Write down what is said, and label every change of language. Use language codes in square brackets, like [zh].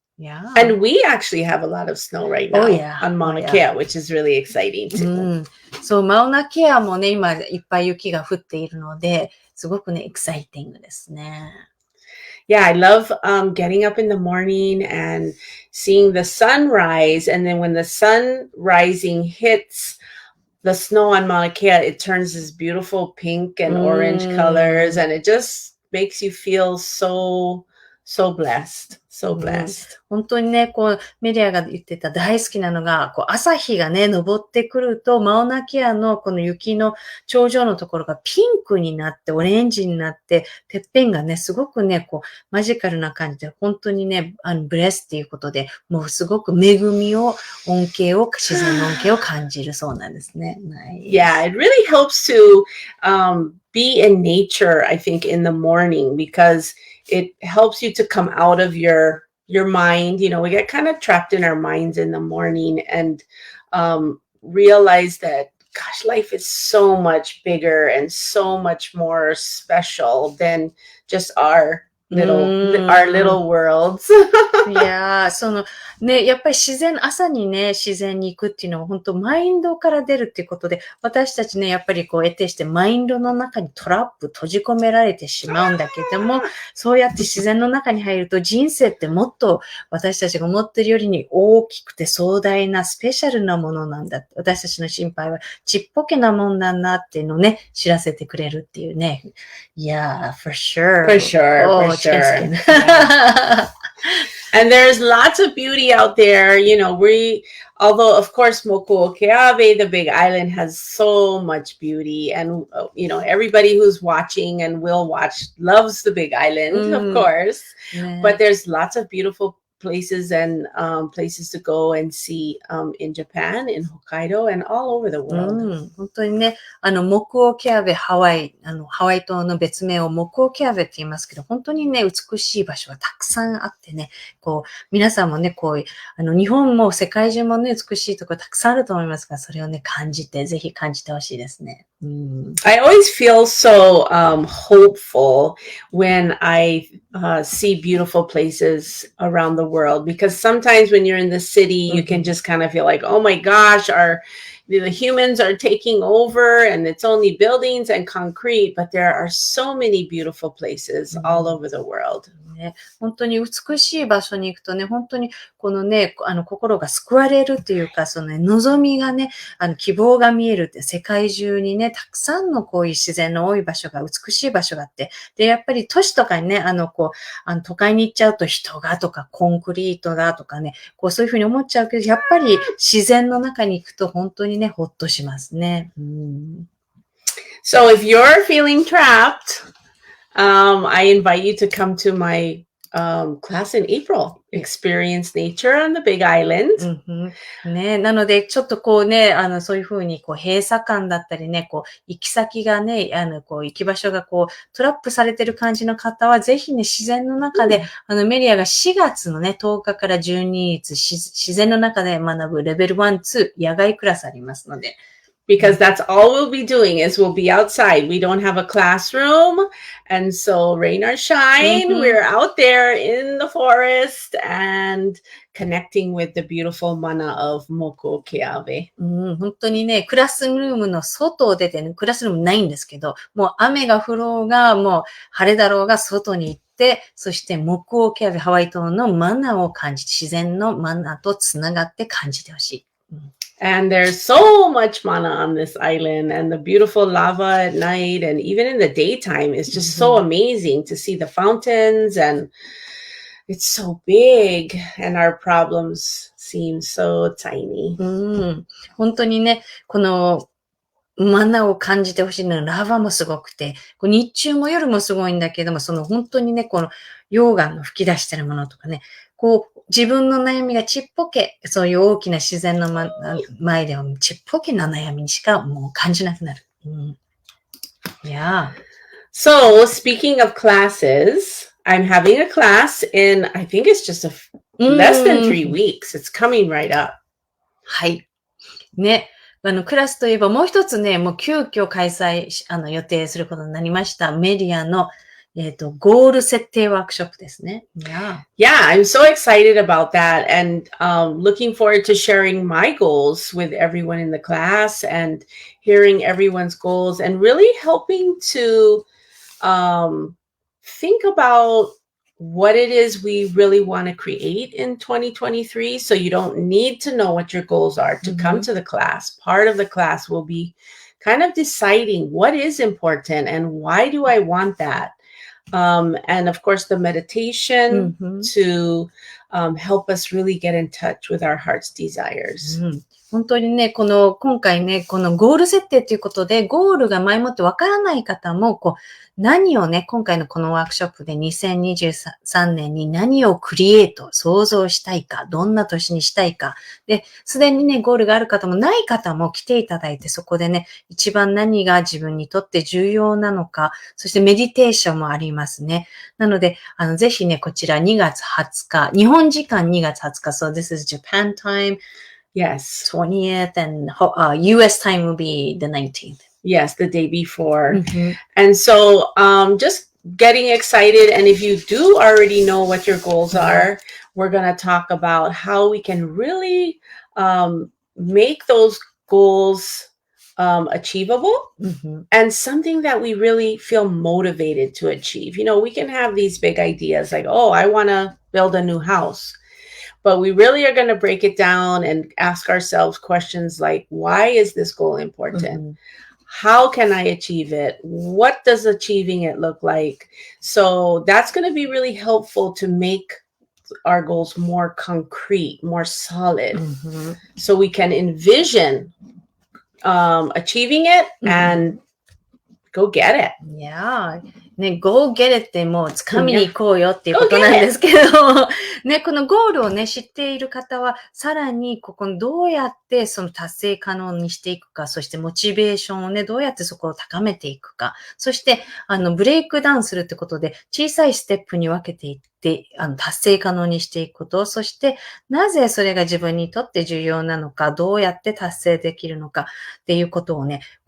[en] Yeah. And we actually have a lot of snow right now on Mauna Kea, which is really exciting too. [ja] そう、マウナケアもね、今いっぱい雪が降っているので、すごくね、エキサイティングですね。 [en] Yeah, I love getting up in the morning and seeing the sunrise. And then when the sun rising hits the snow on Mauna Kea, it turns this beautiful pink and orange colors. And it just makes you feel so so blessed. So うん blessed. [ja] 本当にね、こう、メディアが言ってた大好きなのが、こう、朝日がね、昇ってくると、マウナケアのこの雪の頂上のところがピンクになって、オレンジになって、てっぺんがね、すごくね、こう、マジカルな感じで、本当にね、ブレスっていうことで、もうすごく恵みを、恩恵を、自然の恩恵を感じるそうなんですね。 [en] Yeah, it really helps to be in nature, I think, in the morning because it helps you to come out of your mind. You know, we get kind of trapped in our minds in the morning and realize that, gosh, life is so much bigger and so much more special than just our little worlds. [ja] いやー、その、ね、やっぱり朝にね、自然に行くっていうのは本当マインドから出るっていうことで、私たちね、やっぱりこう得てしてマインドの中にトラップ閉じ込められてしまうんだけども、そうやって自然の中に入ると人生ってもっと私たちが思ってるよりに大きくて壮大なスペシャルなものなんだって、私たちの心配はちっぽけなもんだなっていうのをね、知らせてくれるっていうね。 [en] Yeah, for sure. For sure, Oh, for sure. Yeah. And there's lots of beauty out there. You know, although of course Mokuokeawe, the big island, has so much beauty, and you know, everybody who's watching and will watch loves the big island, of course. Yeah. But there's lots of beautiful places and places to go and see in Japan, in Hokkaido, and all over the world. [ja] 本当にね、モクオケアベハワイ島の別名をモクオケアベって言いますけど、本当にね、美しい場所がたくさんあってね、こう、皆さんもね、こう、日本も世界中もね、美しいところたくさんあると思いますが、それをね、ぜひ感じてほしいですね。 [en] I always feel so hopeful when I see beautiful places around the world, because sometimes when you're in the city, you can just kind of feel like, oh my gosh, the humans are taking over and it's only buildings and concrete, but there are so many beautiful places all over the world. [ja] ね、本当に美しい場所に行くとね、本当にこのね、心が救われるっていうか、そのね、望みがね、希望が見えるって、世界中にね、たくさんのこういう自然の多い場所が、美しい場所があって、で、やっぱり都市とかにね、都会に行っちゃうと人がとか、コンクリートだとかね、こうそういうふうに思っちゃうけど、やっぱり自然の中に行くと本当にね、ほっとしますね。 [en] So if you're feeling trapped, I invite you to come to my class in April. Experience nature on the Big Island. [ja] ね、なので、ちょっとこうね、そういうふうに、こう、閉鎖感だったりね、こう、行き先がね、こう、行き場所がこう、トラップされてる感じの方は、ぜひね、自然の中で、メリアが4月のね、10日から12日、自然の中で学ぶレベル1、2、野外クラスありますので、 [en] Because that's all we'll be doing is we'll be outside. We don't have a classroom. And so rain or shine, we're out there in the forest and connecting with the beautiful mana of Mokuokeawe. [ja] 本当にね、クラスルームの外を出てね、クラスルームないんですけど、もう雨が降ろうが、もう晴れだろうが外に行って、そしてモクオケアベハワイ島のマナーを感じ、自然のマナーとつながって感じてほしい。 [en] And there's so much mana on this island, and the beautiful lava at night, and even in the daytime, it's just so amazing to see the fountains, and it's so big, and our problems seem so tiny. [ja] 本当にね、このマナを感じてほしいのはラバもすごくて、日中も夜もすごいんだけども、その本当にね、この溶岩の吹き出してるものとかね、こう自分の悩みがちっぽけ、そういう大きな自然の前ではちっぽけな悩みにしかもう感じなくなる。 [en] Yeah. So, speaking of classes, I'm having a class in, I think it's just less than 3 weeks. It's coming right up. [ja] はい。ね。クラスといえばもう一つね、もう急遽開催予定することになりました。メディアのゴール設定ワークショップですね。 [en] Yeah, I'm so excited about that and looking forward to sharing my goals with everyone in the class and hearing everyone's goals and really helping to think about what it is we really want to create in 2023. So you don't need to know what your goals are to come to the class. Part of the class will be kind of deciding what is important and why do I want that? And of course, the meditation Mhm. to help us really get in touch with our heart's desires. [ja] 本当にね、今回ね、このゴール設定ということで、ゴールが前もってわからない方も、何をね、今回のこのワークショップで2023年に何をクリエイト、創造したいか、どんな年にしたいか。で、すでにね、ゴールがある方もない方も来ていただいて、そこでね、一番何が自分にとって重要なのか、そしてメディテーションもありますね。なので、ぜひね、こちら2月20日、日本時間2月20日、 [en] so this is Japan time, Yes. 20th, and US time will be the 19th. Yes, the day before. Mhm. And so just getting excited. And if you do already know what your goals are, we're going to talk about how we can really make those goals achievable and something that we really feel motivated to achieve. You know, we can have these big ideas like, oh, I want to build a new house. But we really are going to break it down and ask ourselves questions like, why is this goal important? How can I achieve it? What does achieving it look like? So that's going to be really helpful to make our goals more concrete, more solid, so we can envision achieving it and go get it. Yeah. [ja] ね、 [en] go get it [ja] ってもう掴みに行こうよっていうことなんですけど、ね、このゴールをね、知っている方は、さらにここどうやってその達成可能にしていくか、そしてモチベーションをね、どうやってそこを高めていくか、そして、ブレイクダウンするってことで、小さいステップに分けていって、達成可能にしていくこと、そして、なぜそれが自分にとって重要なのか、どうやって達成できるのかっていうことをね、